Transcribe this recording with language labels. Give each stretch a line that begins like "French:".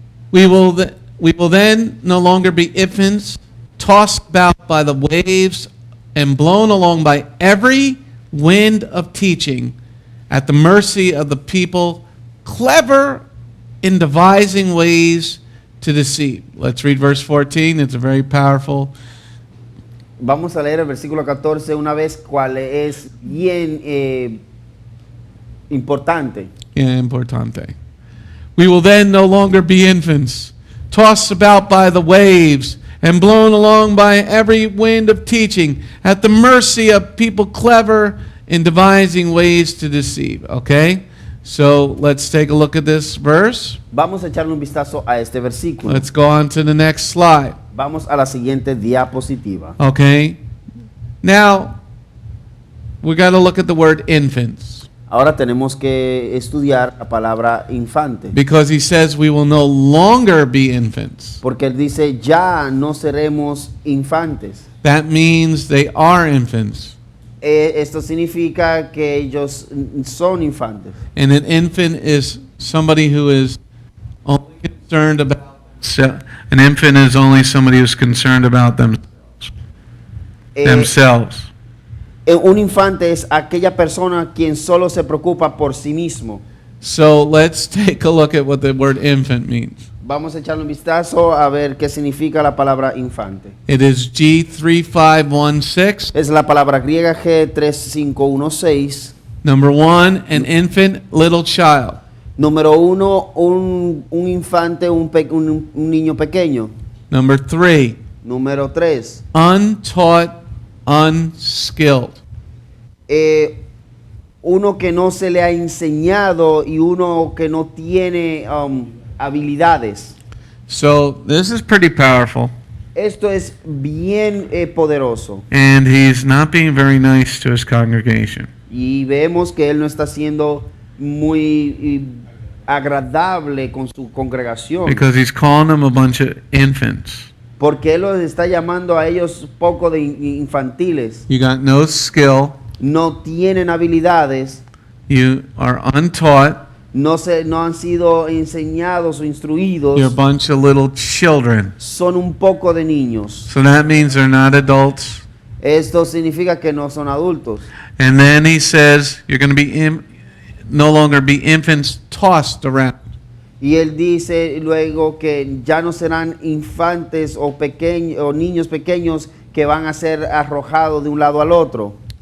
English: We will then no longer be infants, tossed about by the waves and blown along by every wind of teaching, at the mercy of the people, clever in devising ways to deceive. Let's read verse 14. It's a very powerful.
Spanish: Vamos a leer el versículo 14 una vez, cual es bien importante. Importante.
English: We will then no longer be infants, tossed about by the waves and blown along by every wind of teaching, at the mercy of people clever in devising ways to deceive. Okay? So let's take a look at this verse. Vamos a echarle un vistazo a este versículo. Let's go on to the next slide. Vamos a la siguiente diapositiva. Okay? Now, we got to look at the word infants.
Spanish: Ahora tenemos que estudiar la palabra infante.
English: Because he says we will no longer be infants.
Spanish: Porque él dice, ya no seremos infantes.
English: That means they are infants.
Spanish: Esto significa que ellos son infantes.
English: And an infant is somebody who is only concerned about themselves. An infant is only somebody who's concerned about themselves.
Spanish: Un infante es aquella persona quien solo se preocupa por sí mismo.
English: So let's take a look at what the word infant means.
Spanish: Vamos a echarle un vistazo a ver qué significa la palabra infante.
English: It is G3516.
Spanish: Es la palabra griega G3516.
English: Number 1, an infant, little child.
Spanish: Número 1, un infante, un niño pequeño.
English: Number 3,
Spanish: Número 3,
English: untaught, unskilled.
Spanish: uno que no se le ha enseñado y uno que no tiene habilidades.
English: So this is pretty powerful.
Spanish: Esto es bien poderoso.
English: And he's not being very nice to his congregation.
Spanish: Y vemos que él no está siendo muy agradable con su congregación.
English: Because he's calling them a bunch of infants.
Spanish: Porque él los está llamando a ellos poco de infantiles.
English: You got no skill.
Spanish: No tienen habilidades.
English: You are untaught.
Spanish: No han sido enseñados o instruidos.
English: You're a bunch of little children.
Spanish: Son un poco de niños.
English: So that means they're not adults.
Spanish: Esto significa que no son adultos.
English: And then he says you're going to be no longer be infants tossed around.
Spanish: Y él dice luego que ya no serán infantes o niños pequeños que van a ser arrojados de un lado al otro.